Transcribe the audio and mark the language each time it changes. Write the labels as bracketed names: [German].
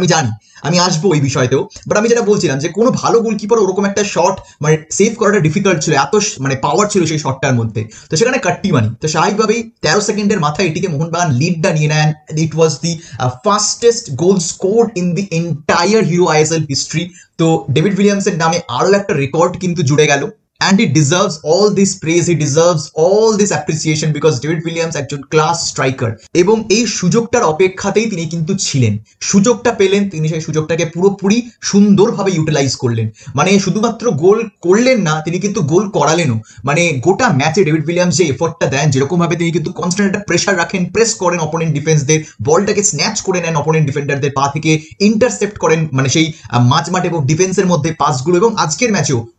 [Bangla] আমি জানি, আমি আসবো ওই বিষয়তেও, বাট আমি যেটা বলছিলাম যে কোনো ভালো গোলকিপার ওরকম একটা শট মানে সেভ করাটা ডিফিকাল্ট ছিল, এত মানে পাওয়ার ছিল সেই শটটার মধ্যে, তো সেখানে কাট্টি মানি। তো স্বাভাবিকভাবেই 13 সেকেন্ডের মাথায় এটিকে মোহনবাগান লিডটা নিয়ে নেন। [English] It was the fastest goal scored in the entire Hero ISL history. [Bangla] তো ডেভিড উইলিয়ামসের নামে আরো একটা রেকর্ড কিন্তু জুড়ে গেল। [English] And he deserves all this praise, he deserves all this appreciation because David Williams [Bangla] একজন ক্লাস স্ট্রাইকার, এবং এই সুযোগটার অপেক্ষাতেই তিনি কিন্তু ছিলেন। সুযোগটা পেলেন, তিনি সেই সুযোগটাকে পুরোপুরি সুন্দরভাবে ইউটিলাইজ করলেন। মানে শুধুমাত্র গোল করলেন না, তিনি কিন্তু গোল করালেনও। মানে গোটা ম্যাচে ডেভিড উইলিয়ামস যে এফোর্টটা দেন, যেরকম ভাবে তিনি কিন্তু কনস্ট্যান্ট একটা প্রেশার রাখেন, প্রেস করেন অপোনেন্ট ডিফেন্সদের, বলটাকে স্ন্যাচ করে নেন অপোনেন্ট ডিফেন্ডারদের পা থেকে, ইন্টারসেপ্ট করেন মানে সেই মাঝমাঠ এবং ডিফেন্সের মধ্যে পাসগুলো, এবং আজকের ম্যাচেও